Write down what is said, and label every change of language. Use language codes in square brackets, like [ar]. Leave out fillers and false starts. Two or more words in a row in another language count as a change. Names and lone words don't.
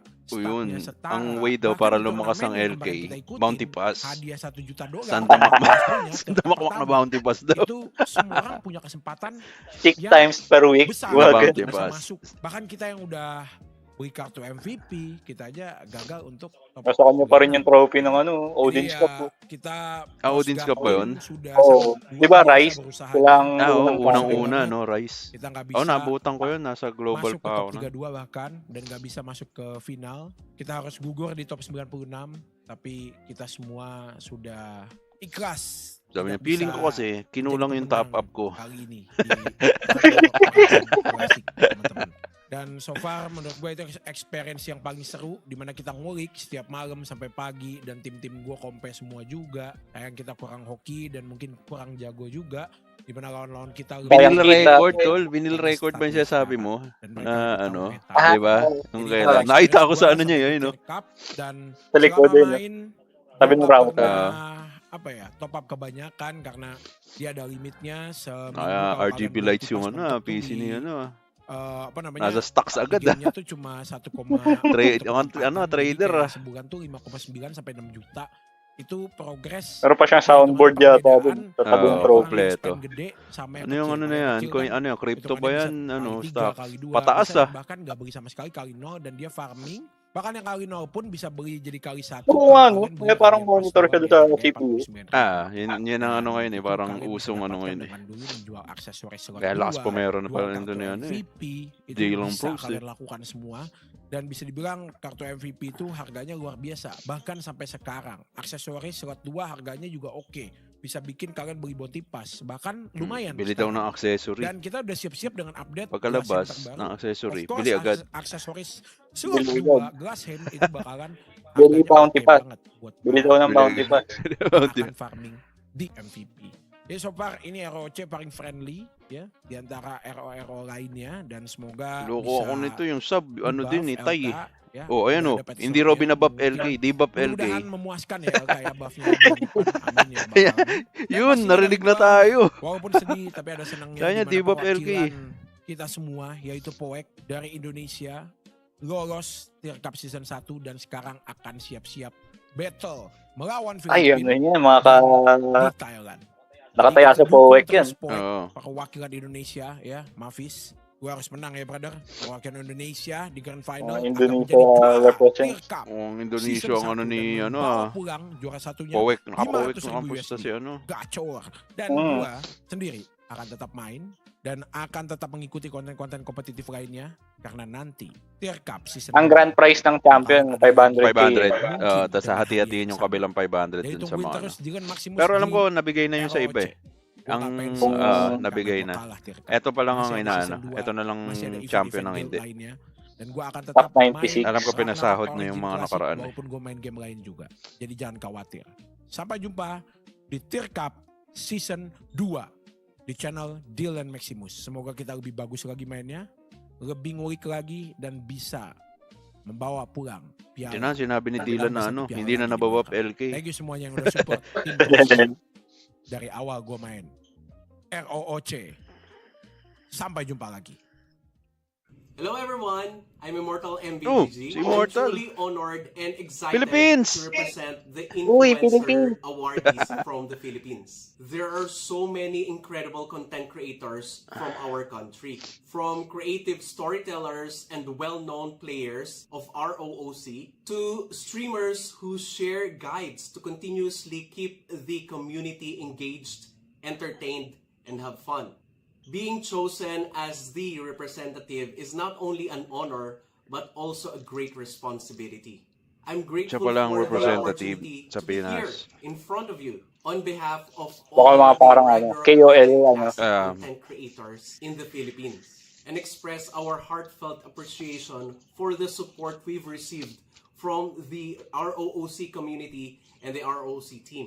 [tl] Yun. [id] startnya setara. [tl] Ang way daw [id] Bahkan para itu [tl] lumakas ang [id] turnamen yang LK, kemarin kita ikutin, bounty pass. hadiah $1 juta. Santa Makmak. Pastinya, [tl] Santa Makmak na bounty pass daw. [id] itu semua orang punya kesempatan 6 yang [en] times per week. [id] besar Wah, untuk bounty bisa pass. masuk. Bahkan kita yang udah beli kartu MVP, kita aja gagal untuk top [tl] Nasa kanya pa rin yung trophy ng ano, Odin's [id] Jadi [tl] Cup. [id] ya, kita [tl] Odin's Cup ba yun? [id] sudah [tl] Oo. [id] sampai [tl] Di ba, [id] bulan [tl] Rice? [id] berusaha [tl] Silang Unang-una, no, Rice. [id] kita nggak [tl] Oh, [id] bisa [tl] nabutan ko yun. Nasa global [id] masuk ke [tl] pa [id] top [tl] ako. No? [id] 32 bahkan dan nggak bisa masuk ke final. Kita harus gugur di top 96, tapi kita semua sudah ikhlas. [tl] Sabi niya, [id] tidak [tl] feeling [id] bisa [tl] ko kasi, kinulang yung top up ko. [id] kali ini di Ragnarok Classic, teman-teman. Dan [en] so far [id] menurut gue itu experience yang paling seru, dimana kita ngulik setiap malam sampai pagi dan tim-tim gue kompe semua juga. Sayang kita kurang hoki dan mungkin kurang jago juga, dimana lawan-lawan kita [en] Vinyl record, [tl] tol. [en] Vinyl record [tl] ba yung sinasabi mo? Na ano, di ba? Nung kailan. Nakita ko sa ano niya yun, no? [id] Dan [tl] Sa likod [id] selama [tl] din. [id] main [tl] Sabi ng router. [id] apa ya, [en] top up [id] kebanyakan karena dia ada limitnya seminggu. [en] RGB lights [tl] yung ano, PC ni ano. [id] Apa namanya? [tl] Nasa stocks agad [id] gamenya tuh cuma 1, [tl] trader ah. [id] Sebulan tuh 5,9 sampai 6 juta. Itu progress. [tl] Meron pa siyang soundboard yata dun. Sa tabing trophy. Kompleto. [id] Gede sama [tl] Ano yung ano na yan? Ano yung crypto ba yan? Ano, stocks? Pataas [id] bisa, [tl] ah. [id] bahkan nggak beli sama sekali kali 0 dan dia farming. Bahkan yang kali 0 pun bisa beli jadi kali 1. [tl] Oo nga, no? May parang monitor siya doon sa CPU. Yun ang ano ngayon eh. Parang usong ano ngayon eh. [id] Menjual aksesoris slot [tl] Kaya last [id] 2, [tl] pa meron na pala [id] jual nito kartu [tl] na yan eh. [id] MVP, itu [tl] Jailong [id] bisa [tl] Pros [id] kalian [tl] eh. [id] lakukan semua. Dan bisa dibilang kartu MVP itu harganya luar biasa. Bahkan sampai sekarang aksesoris slot 2 harganya juga oke. Bisa bikin kalian beli bounty pass. Bahkan lumayan. [tl] Bili daw ng accessory. [id] Dan kita udah siap-siap dengan update [tl] Pagkalabas [id] glass hand terbaru. [tl] ng accessory, [en] Of course, [tl] bili agad. [id] aksesoris slot [tl] Bili [id] 2 [tl] agad. [id] glass hand itu bakalan [tl] Bili [id] harganya [tl] bounty [id] oke [tl] pass. [id] banget buat [tl] Bili daw ng bounty pass. [id] akan farming di MVP. Jadi [en] so far [id] ini ROC paling friendly ya di antara RO lainnya dan semoga [tl] Loko ako nito yung sub, ano [id] di-buff [tl] din eh, Tay eh. [id] LK, ya. [tl] Oh, ayan [id] Udah [tl] oh. [id] dapat [tl] Hindi [id] slotnya. [tl] Robin na buff [id] Mudah-mudahan- LK, di buff LK. Mudah-mudahan memuaskan ya kayak buffnya bulan depan. Amin ya. [tl] Kaya, [id] Bang. [tl] yun, [id] Pasti [tl] narinig [id] ada [tl] na tayo. [id] Walaupun sedih tapi ada senangnya Kayaknya di di mana [tl] buff LK. [id] perwakilan kita semua yaitu Poek dari Indonesia lolos Tier Cup Season 1 dan sekarang akan siap-siap battle melawan [tl] Ay, ano [id] Filipina [tl] yan, mga [id] di Thailand. [tl] nakataya sa Poek yan. [id] Perwakilan Indonesia ya, Mafis. Gue harus menang ya brother. Perwakilan Indonesia di Grand Final akan [en] Indonesia [id] menjadi juara [en] represents. [id] Tier Cup. [tl] Indonesia [id] Season [tl] ang ano [id] 1 [tl] ni [id] dan [tl] ano [id] membawa [tl] ah. [id] pulang juara satunya [tl] Powek, nakapowek [id] 500.000 [tl] nakapusta [id] USD. [tl] si ano. [id] Gacor. Dan Hmm. gue sendiri akan tetap main dan akan tetap mengikuti konten-konten kompetitif lainnya karena nanti Tier Cup Season [tl] Ang grand prize ng champion, 500k. 500. Tapos hati-hatiin yung kabilang 500 dun sa mga ano. Pero alam ko, nabigay na yung sa iba eh. Ang nabigay na. Eto pa lang ang inaano. Eto na lang champion ang hindi. [id] Dan gue akan Top tetap 96. [tl] Alam ko pinasahod na [id] Ragnarok [tl] yung mga [id] Origin [tl] nakaraan [id] Classic, [tl] eh. [id] walaupun gue main game lain juga. Jadi jangan khawatir. Sampai jumpa di Tier Cup Season 2 di channel Dylan Maximus. Semoga kita lebih bagus lagi mainnya, lebih ngulik lagi dan bisa membawa pulang piala. [tl] Yun na, sinabi ni Dylan na ano, hindi na nababap LK. [en] Thank you [id] semuanya yang udah support tim dari awal gue main ROOC. Sampai jumpa lagi. [en] Hello everyone, I'm Immortal [tl] Oh, [en] MVGG. [tl] si [en] I'm Immortal. truly honored and excited Philippines! to represent the [tl] Uy, [en] influencer Philippines! awardees from the Philippines. There are so many incredible content creators from our country. From creative storytellers and well-known players of ROOC to streamers who share guides to continuously keep the community engaged, entertained, and have fun. Being chosen as the representative is not only an honor, but also a great responsibility. I'm [tl] Siya [en] grateful [tl] pala ang [en] for the [tl] representative [en] opportunity [tl] sa [en] to be here [tl] Pinas. [en] in front of you on behalf of [tl] Baka [en] all [tl] mga [en] the [tl] parang [en] Ragnarok [tl] KOL, ano. [en] Classic content creators in the Philippines and express our heartfelt appreciation for the support we've received from the ROOC community and the ROOC team.